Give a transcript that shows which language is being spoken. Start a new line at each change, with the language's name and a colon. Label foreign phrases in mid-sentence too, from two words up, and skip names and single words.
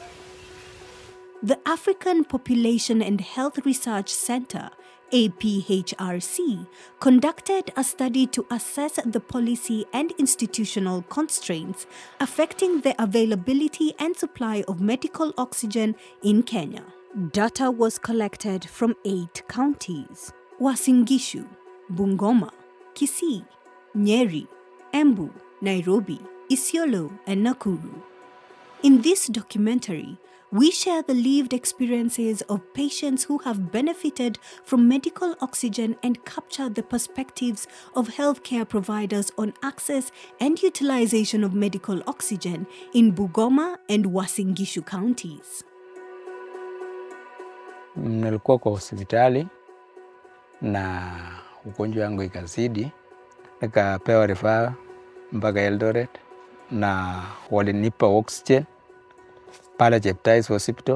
English: The African Population and Health Research Center, APHRC, conducted a study to assess the policy and institutional constraints affecting the availability and supply of medical oxygen in Kenya. Data was collected from 8 counties: Uasin Gishu, Bungoma, Kisii, Nyeri, Embu, Nairobi, Isiolo, and Nakuru. In this documentary, we share the lived experiences of patients who have benefited from medical oxygen and capture the perspectives of healthcare providers on access and utilization of medical oxygen in Bungoma and Uasin Gishu counties.
Swahili: Nilikuwa kwa hospitali na ugonjwa wangu ikazidi, nikapewa rifaa mpaka Eldoret na walinipa oxygen pale Cheptais Hospital.